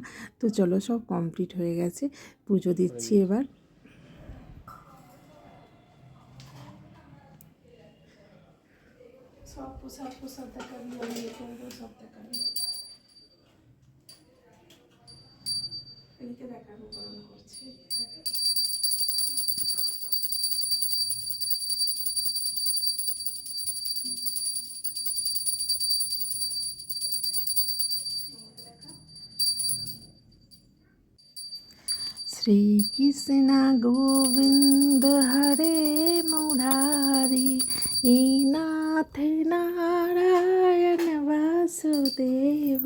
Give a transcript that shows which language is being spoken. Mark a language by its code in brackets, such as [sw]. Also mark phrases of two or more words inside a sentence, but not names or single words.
[bn] তো চলো সব কমপ্লিট হয়ে গেছে, পুজো দিচ্ছি এবার। সব দেখাবি, আমি করবো সব দেখাবি, এদিকে দেখাবো গরম করছি। [sa] श्री कृष्ण गोविंद हरे मुरारी, नाथ नारायण वासुदेवा।